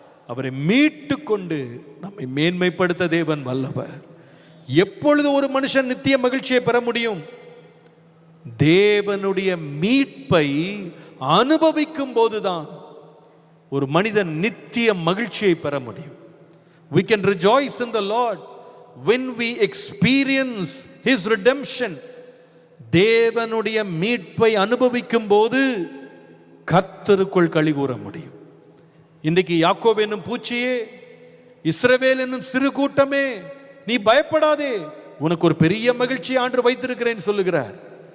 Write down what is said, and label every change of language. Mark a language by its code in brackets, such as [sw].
[ta] அவரை மீட்டு கொண்டு நம்மை மேன்மைப்படுத்த தேவன் வல்லவர். எப்பொழுது ஒரு மனுஷன் நித்திய மகிழ்ச்சியை பெற முடியும்? தேவனுடைய மீட்பை அனுபவிக்கும் போதுதான் ஒரு மனிதன் நித்திய மகிழ்ச்சியை பெற முடியும். [en] We can rejoice in the Lord when we experience His redemption. [ta] தேவனுடைய மீட்பை அனுபவிக்கும் போது கர்த்தருக்குள் களி கூற முடியும். இன்றைக்கு யாக்கோபு என்னும் பூச்சியே, இஸ்ரவேல் என்னும் சிறு கூட்டமே, நீ பயப்படாதே, உனக்கு ஒரு பெரிய மகிழ்ச்சி ஆண்டு வைத்திருக்கிறேன் சொல்லுகிறார்.